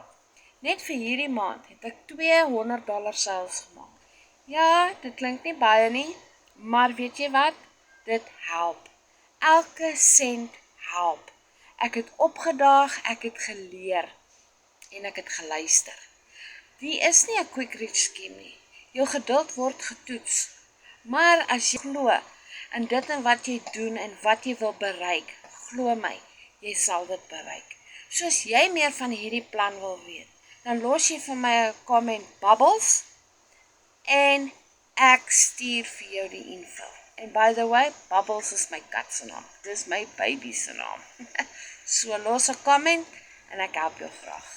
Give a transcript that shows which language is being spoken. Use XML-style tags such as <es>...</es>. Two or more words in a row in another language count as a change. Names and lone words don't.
<af>Net vir hierdie maand het ek $200 sales gemaak. Ja, dit klink nie baie nie, maar weet jy wat? Dit help. Elke sent help. Ek het opgedaag, ek het geleer en ek het geluister. Die is nie 'n</af> <en>quick rich scheme</en> <af>nie. Jou geduld word getoets. Maar as jy glo in dit en wat jy doen en wat jy wil bereik, glo my, jy sal dit bereik. Soos jy meer van hierdie plan wil weet, dan los jy vir my 'n comment bubbles en ek stuur vir jou die info. En</af> <en>by the way,</en> <af>Bubbles is my kat se naam. Dis my baby se naam. So los 'n comment en ek help jou graag.</af>